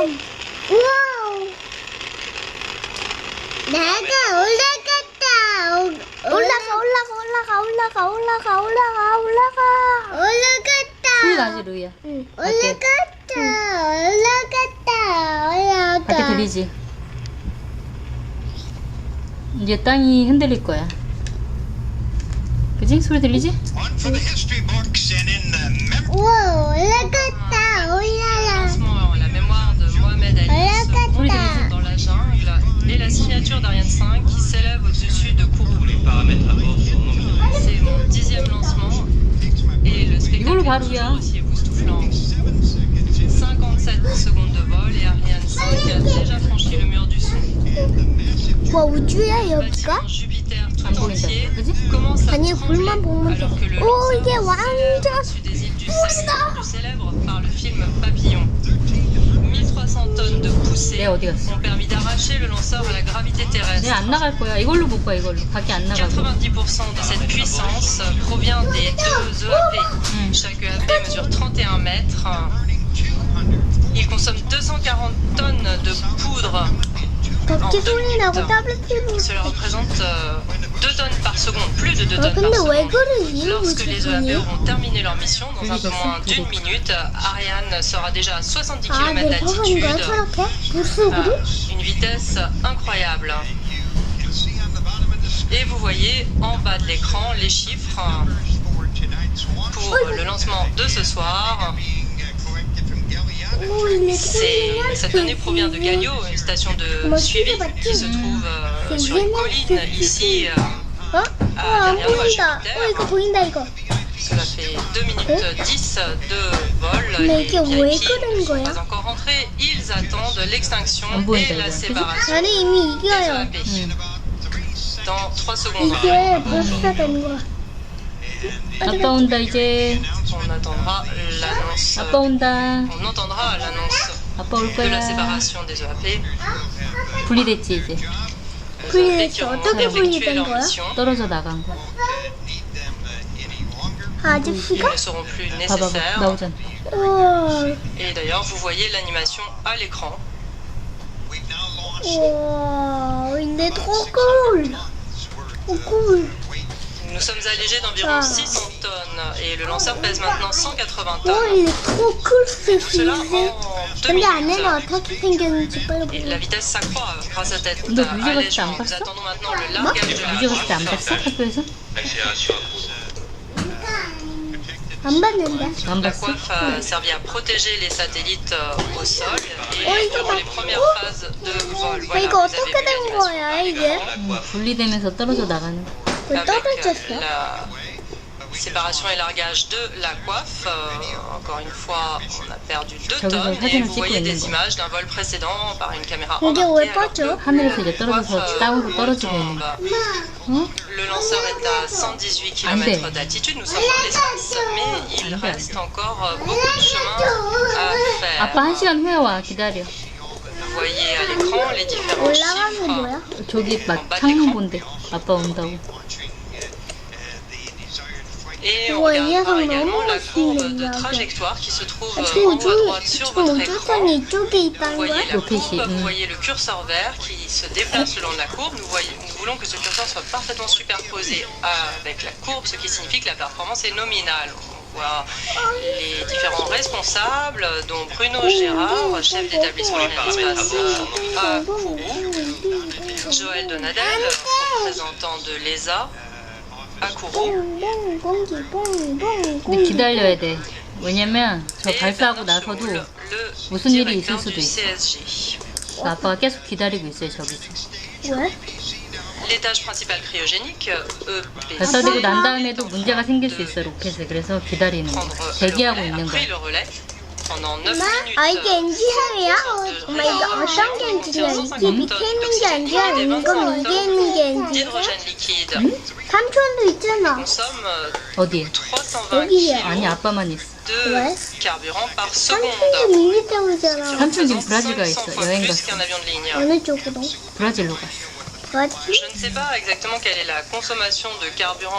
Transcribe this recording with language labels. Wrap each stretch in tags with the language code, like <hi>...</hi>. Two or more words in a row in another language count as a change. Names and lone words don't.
<ko>우와. 내가 올라갔다. 소리 나지, 루이야? 응. 밖에 올라갔다. 들리지? 이제 땅이 흔들릴 거야. 그지? 소리 들리지?</ko> <en>One for the history books and in the mem-</en> <ko>우와, 올라갔다.</ko> <fr>Lancement, la mémoire de Mohamed Ali</fr> <ko>소리</ko> <fr>se</fr> <ko>들리지?</ko> <fr>dans la jungle et la signature d'Ariane 5 qui s'élève au-dessus de Kourou. Les paramètres à bord sont nominaux. C'est mon 10e lancement et le</fr> <ko>이걸로</ko> <fr>spectacle</fr> <ko>바로야.</ko> <fr>est aussi époustouflant. 57 secondes de vol et Ariane 5 a déjà franchi le mur du son.</fr> <ko>와, 우주야,</ko> <fr>Le</fr> <ko>여기가?</ko> <fr>bâtiment Jupiter</fr> <ko>안</ko> <fr>tout entier</fr> <ko>보인다. 그지?</ko> <fr>commence à</fr> <ko>아니,</ko> <fr>trembler</fr> <ko>불만 보면 돼.</ko> <fr>alors que le</fr> <ko>오,</ko> <fr>lanceur</fr> <ko>이게</ko> <fr>s'élève</fr> <ko>완전</ko> <fr>au-dessus des îles du</fr> <ko>멋있다.</ko> <fr>Salomon, rendu célèbre par le film Papillon. 1300 tonnes de poussée</fr> <ko>내가 어디 갔어?</ko> <fr>ont permis d'arracher le lanceur à la gravité terrestre.</fr> <ko>내가 안 나갈 거야. 이걸로 볼 거야, 이걸로. 밖에 안 나가고.</ko> <fr>90% de cette puissance provient des deux EAP. Chaque EAP mesure 31 mètres. Il consomme 240 tonnes de poudre</fr> <ko>덕지 소리 나고 타블릿 TV.</ko> <fr>Cela représente 2 tonnes par seconde, plus de 2 tonnes par</fr> <ko>근데 왜</ko> <fr>seconde.</fr> <ko>그러지?</ko> <fr>Lorsque les EAP</fr> <ko>우주선이?</ko> <fr>auront terminé leur mission dans un peu moins d'une minute, Ariane sera déjà à 70</fr> <ko>아,</ko> <fr>km</fr> <ko>내 저건 거야,</ko> <fr>d'altitude,</fr> <ko>저렇게?</ko> <fr>à</fr> <ko>불쑥으로?</ko> <fr>une vitesse incroyable. Et vous voyez en bas de l'écran les chiffres pour le lancement de ce soir.</fr> <ko>오, 이게</ko> <fr>Cette donnée provient de Galio, une station de suivi qui se trouve sur une colline ici.</fr> <ko>어? 안 보인다. 이거 보인다, 이거.</ko> <fr>Cela fait 2 minutes 10 de vol. Mais Les</fr> <ko>이게 왜</ko> <fr>VIP</fr> <ko>그런</ko> <fr>ne sont</fr> <ko>거야?</ko> <fr>pas encore rentrés. Ils attendent l'extinction</fr> <ko>안 보인다,</ko> <fr>et la</fr> <ko>이거.</ko> <fr>séparation</fr> <ko>나는 이미</ko> <fr>des</fr> <ko>이겨요.</ko> <fr>EAP. Dans 3 secondes.</fr> <ko>이게 벌써 된 거야. 아빠 온다, 이제.</ko> <fr>On attendra l'annonce.</fr> <ko>아빠 온다.</ko> <fr>On entendra l'annonce</fr> <ko>아빠 올</ko> <fr>de la</fr> <ko>거야.</ko> <fr>séparation des EAP.</fr> <ko>분리됐지, 이제.</ko> <fr>Les</fr> <ko>분리됐어.</ko> <fr>EAP qui auront</fr> <ko>어떻게</ko> <fr>effectué</fr> <ko>분리된</ko> <fr>leur</fr> <ko>거야?</ko> <fr>mission.</fr> <ko>떨어져 나간 거야.</ko> <fr>Ils</fr> <ko>아저씨가?</ko> <fr>ne seront plus</fr> <ko>봐봐,</ko> <fr>nécessaires.</fr> <ko>나오잖아. 우와.</ko> <fr>Et d'ailleurs, vous voyez l'animation à l'écran.</fr> <ko>우와. 근데</ko> <fr>trop cool. cool. Nous sommes allégés d'environ Ah. 600 tonnes et le lanceur pèse maintenant 180</fr> <ko>와,</ko> <fr>tonnes.</fr> <ko>이게</ko> <fr>trop cool ce Cela film. en 2</fr> <ko>근데 안에는</ko> <fr>minutes.</fr> <ko>어떻게 생겼는지 빨리</ko> <fr>Et</fr> <ko>보자.</ko> <fr>la vitesse s'accroît grâce à cet</fr> <ko>너 뮤직</ko> <fr>allègement.</fr> <ko>없이 안</ko> <fr>Nous</fr> <ko>봤어?</ko> <fr>attendons maintenant le largage de la</fr> <ko>뮤직 없이 안</ko> <fr>route.</fr> <ko>봤어? 학교에서?</ko> <fr>Accélération à courbe.</fr> <ko>안 봤는데. 안</ko> <fr>La</fr> <ko>봤어?</ko> <fr>coiffe a servi à protéger les satellites au sol et</fr> <ko>이거</ko> <fr>durant</fr> <ko>봐.</ko> <fr>les premières phases de vol. Voilà,</fr> <ko>이거</ko> <fr>vous avez</fr> <ko>어떻게</ko> <fr>vu</fr> <ko>된</ko> <fr>l'animation.</fr> <ko>거야, 이게?</ko> <fr>La coiffe.</fr> <ko>분리되면서 떨어져 나가는 거. 왜</ko> <fr>Avec</fr> <ko>떨어졌어?</ko> <fr>la séparation et largage de la coiffe. Encore une fois, on a perdu 2</fr> <ko>저기서</ko> <fr>tonnes et</fr> <ko>사진을</ko> <fr>vous</fr> <ko>찍고</ko> <fr>voyez</fr> <ko>있는</ko> <fr>des</fr> <ko>거야.</ko> <fr>images d'un vol précédent par une caméra</fr> <ko>이게 왜</ko> <fr>embarquée.</fr> <ko>빠져? 하늘에서 이제 떨어져서 땅으로 떨어지고 있는 거. 응?</ko> <fr>Le lanceur est à 118 km d'altitude, nous sommes dans l'espace, mais il reste encore beaucoup de chemin à faire.</fr> <ko>아빠 1시간 후에 와. 기다려.</ko> <fr>Vous voyez à l'écran les différents</fr> <ko>올라가는 게</ko> <fr>chiffres.</fr> <ko>뭐야? 저기 막 창문 본대. 아빠 온다고.</ko> <fr>Et on Ouais, regardera hier, également la courbe on de a- trajectoire qui se trouve en</fr> <ko>지금</ko> <fr>haut à droite sur votre écran.</fr> <ko>우주선이 이쪽에</ko> <fr>Vous</fr> <ko>있다는</ko> <fr>voyez</fr> <ko>거야?</ko> <fr>la Lopeshi, courbe, vous mm. voyez le curseur vert qui se déplace le long de la courbe. Nous voulons que ce curseur soit parfaitement superposé avec la courbe, ce qui signifie que la performance est nominale. On voit les différents responsables, dont Bruno Gérard, chef d'établissement de l'espace à Kourou, Joël Donadel, représentant de l'ESA à Kourou.</fr> <ko>근데 기다려야 돼. 왜냐면 저</ko> <fr>Et</fr> <ko>발사하고</ko> <fr>Bernard</fr> <ko>나서도</ko> <fr>Chemoul,</fr> <ko>무슨</ko> <fr>le</fr> <ko>일이 있을</ko> <fr>directeur</fr> <ko>수도</ko> <fr>du</fr> <ko>있어.</ko> <fr>CSG.</fr> <ko>그래서 아빠가 계속 기다리고 있어요 저기서. 왜?</ko> <fr>L'étage principal cryogénique, EPC,</fr> <ko>발사되고 난 다음에도 문제가 생길 수 있어 로켓에. 그래서 기다리는 거야.</ko> <fr>prendre le</fr> <ko>대기하고</ko> <fr>relais,</fr> <ko>있는</ko> <fr>a pris</fr> <ko>거야.</ko> <fr>le relais pendant 9</fr> <ko>엄마?</ko> <fr>minutes.</fr> <ko>아 이게 엔지헬이야? 엄마 이게 어떤 게 엔지헬이야? 이게 밑에 있는 게 엔지헬 아니면 이게 있는 게 엔지헬?</ko> <fr>d'hydrogène liquide.</fr> <ko>삼촌도 있잖아.</ko> <fr>Consomme</fr> <ko>어디에?</ko> <fr>320</fr> <ko>여기에. 아니</ko> <fr>kg</fr> <ko>아빠만 있어.</ko> <fr>de carburant par</fr> <ko>삼촌도</ko> <fr>seconde.</fr> <ko>미니태우잖아. 삼촌 지금</ko> <fr>représente</fr> <ko>브라질 가</ko> <fr>500</fr> <ko>있어.</ko> <fr>fois</fr> <ko>여행</ko> <fr>plus</fr> <ko>갔어.</ko> <fr>qu'un avion de ligne.</fr> <ko>어느 쪽으로? 브라질로 갔어. 맞지?</ko> <fr>Je ne sais pas exactement quelle est la consommation de carburant</fr>